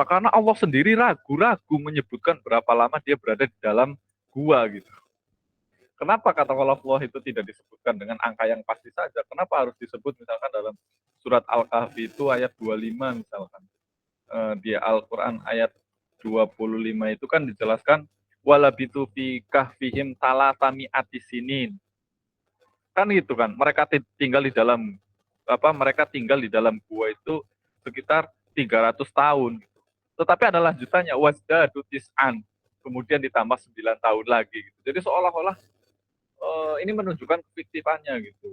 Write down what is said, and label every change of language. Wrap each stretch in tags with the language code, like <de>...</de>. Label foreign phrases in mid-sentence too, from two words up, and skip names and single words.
<id>Karena Allah sendiri ragu-ragu menyebutkan berapa lama dia berada di dalam gua gitu. Kenapa kata Khalafullah itu tidak disebutkan dengan angka yang pasti saja? Kenapa harus disebut misalkan dalam surat Al-Kahfi itu ayat 25 misalkan. Di Al-Quran ayat 25 itu kan dijelaskan</id> <ar>ولبثوا في كهفهم ثلاث مائة سنين.</ar> <id>Kan gitu kan. Mereka tinggal di dalam gua itu sekitar 300 tahun. Tetapi ada lanjutannya</id> <ar>وازدادوا تسعا.</ar> <id>Kemudian ditambah 9 tahun lagi gitu. Jadi seolah-olah ini menunjukkan kefiktifannya gitu.</id>